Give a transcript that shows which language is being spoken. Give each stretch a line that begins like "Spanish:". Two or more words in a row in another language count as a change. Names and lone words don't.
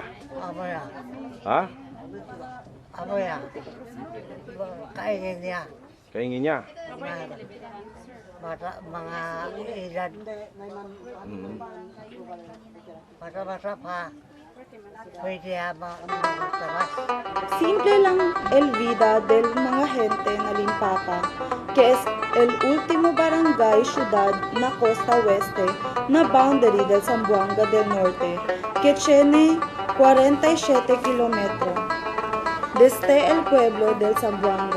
Chavacano: Amo ya. Ha? Amo ya.
Cebuano: Kaingin niya. Kaingin niya. Bata mga edad. Hmm. Bata-bata pa. Pwede magtabas.
Chavacano: Simple lang el vida del mga gente na Limpapa, que es el último barangay ciudad na Costa Oeste na boundary del Zamboanga del Norte, que tiene 47 kilómetros desde el pueblo del Zamboanga.